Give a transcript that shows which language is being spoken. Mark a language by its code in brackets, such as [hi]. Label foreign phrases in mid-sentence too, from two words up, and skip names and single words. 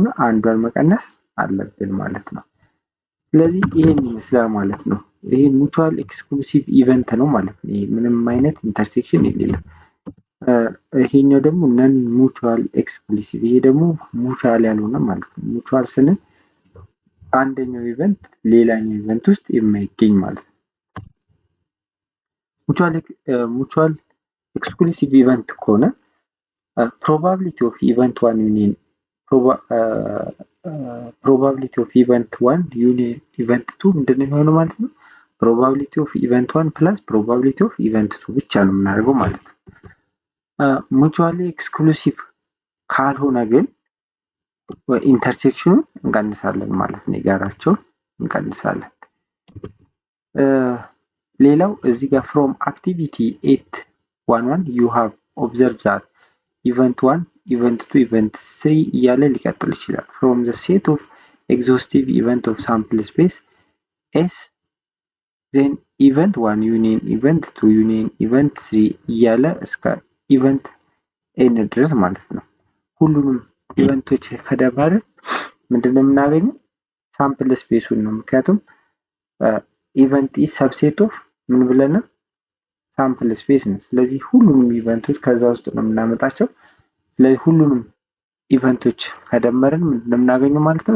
[am] አንዷን መቀነስ አለብን ማለት ነው። ስለዚህ ይሄን ይመስላል ማለት ነው። ይሄ [en] mutual exclusive event [am] ነው ማለት ነው። ይሄ ምንም አይነት ኢንተርሴክሽን የሌለው። ይሄኛው ደግሞ [en] non mutual exclusive፣ [am] ይሄ ደግሞ ሙቹዋል ያልሆነ ማለት ነው። ሙቹዋል ስንል አንደኛው ኢቨንት ሌላኛው ኢቨንት ውስጥ የማይገኝ ማለት ነው። [en] mutual exclusive event ከሆነ probability of event 1 union probability of event 1 union event 2 [am] ምንድነው የሚሆነው ማለት ነው? [en] probability of event 1 plus probability of event 2 [am] ብቻ ነው የምናደርገው ማለት ነው። [en] mutually exclusive [am] ካልሆነ ግን ኢንተርሴክሽኑን እንቀንሳለን ማለት ነው። የጋራቸውን እንቀንሳለን። ሌላው እዚህ ጋር [en] from activity 8.11 you have observed that event 1 event 2 event 3 [am] እያለ ሊቀጥል ይችላል። [en] from the set of exhaustive event of sample space S then event 1 union event 2 union event 3 [am] እያለ እስከ [en] event n [am] ድረስ ማለት ነው። ሁሉንም ኢቨንቶች ከደመርን ምንድነው የምናገኘው? ሳምፕል ስፔሱን ነው። ምክንያቱም [en] event is subset of [am] ምን ብለናል? [en] sample space [am] ነው። ስለዚህ ሁሉንም ኢቨንቶች ከዛ ውስጥ ነው የምናመጣቸው። ስለዚህ ሁሉንም ኢቨንቶች ከደመርን ምንድን ነው የምናገኘው ማለት ነው?